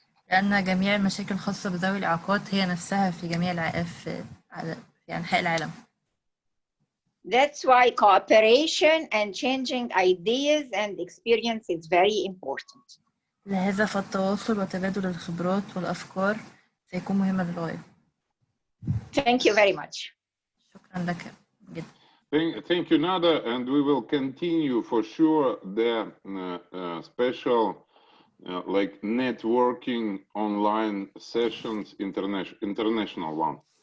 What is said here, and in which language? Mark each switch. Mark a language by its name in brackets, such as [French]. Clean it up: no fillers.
[Arabic] لأن جميع المشاكل الخاصة بذوي الإعاقات هي نفسها في جميع في أنحاء العالم. [English] That's why cooperation and changing ideas and experience is very important. [Arabic] لهذا فالتواصل وتبادل الخبرات والأفكار سيكون مهما للغاية. [English] Thank you very much. [Arabic] شكرا لك جدا. [English] Thank you, Nada, and we will continue for sure the special like networking online sessions, international one.